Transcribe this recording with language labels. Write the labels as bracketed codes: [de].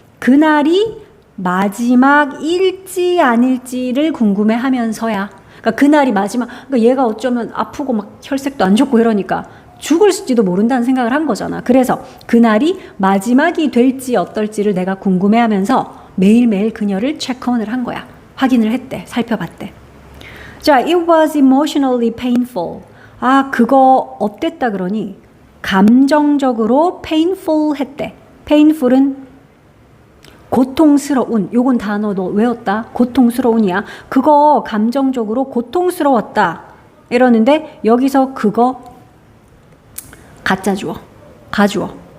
[ko] 그날이 마지막일지 아닐지를 궁금해하면서야. 그러니까 그날이 마지막. 그러니까 얘가 어쩌면 아프고 막 혈색도 안 좋고 이러니까 죽을지도 모른다는 생각을 한 거잖아. 그래서 그날이 마지막이 될지 어떨지를 내가 궁금해하면서 매일매일 그녀를 체크온을 한 거야. 확인을 했대. 살펴봤대. [en] 자, it was emotionally painful. [ko] 아, 그거 어땠다 그러니 감정적으로 painful 했대. painful은 고통스러운. 요건 단어 너 외웠다. 고통스러운이야. 그거 감정적으로 고통스러웠다. 이러는데 여기서 그거 가짜 주어. 가주어.